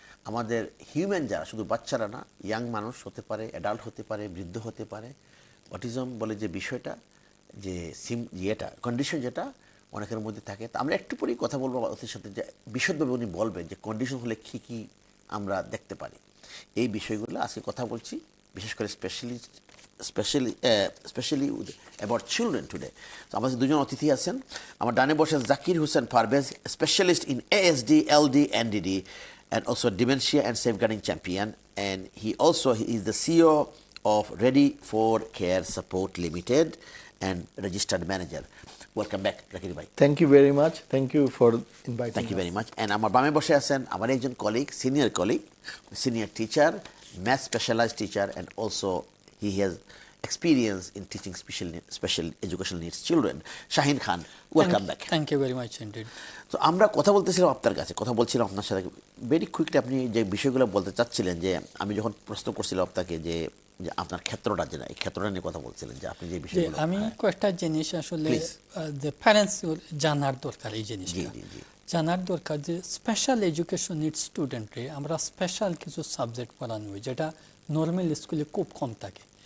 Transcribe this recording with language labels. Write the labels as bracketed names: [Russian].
[Bangla] আমাদের হিউম্যান যারা, শুধু বাচ্চারা না, ইয়াং মানুষ হতে পারে, অ্যাডাল্ট হতে পারে, বৃদ্ধ হতে পারে, অটিজম বলে যে বিষয়টা, যে ইয়েটা কন্ডিশন যেটা অনেকের মধ্যে থাকে। তা আমরা একটু পরেই কথা বলবো ওদের সাথে, যে বিশদভাবে উনি বলবেন যে কন্ডিশন হলে কী কী আমরা দেখতে পারি। এই বিষয়গুলো আজকে কথা বলছি, বিশেষ করে [English] Specially about children today. [Bangla] তো আমাদের দুজন অতিথি আছেন। আমার ডানে বসেন [English] Zakir Hossain Parvez, specialist in ASD, LD, NDD, and also dementia and safeguarding champion, and he is the CEO of Ready for Care Support Limited and registered manager. Welcome back, Zakir bhai. Thank you very much. Thank you for inviting Thank you us. very much. And [Bangla] আমার বামে বসে আছেন আমার একজন [English] Colleague, senior teacher, math specialised teacher, and also he has experience in teaching special educational needs children. Shahin Khan, welcome back. Thank you very much indeed. [Bangla] তো আমরা কথা বলতেছিলাম কথা বলছিলাম আপনার সাথে ভেরি কুইকলি। আপনি যে বিষয়গুলো বলতে চাচ্ছিলেন, যে আমি যখন প্রশ্ন করছিলাম আপনাকে যে আপনার ক্ষেত্রটা যেটা, এই ক্ষেত্রটা নিয়ে কথা বলছিলেন, যে আপনি যে বিষয়গুলো, আমি কয়েকটা জিনিস আসলে যে প্যারেন্টস জানার দরকার, এই জিনিসটা জানার দরকার যে স্পেশাল এডুকেশন নিড স্টুডেন্টরে আমরা স্পেশাল কিছু সাবজেক্ট পড়ানো হয় যেটা নর্মাল স্কুলে খুব কম থাকে।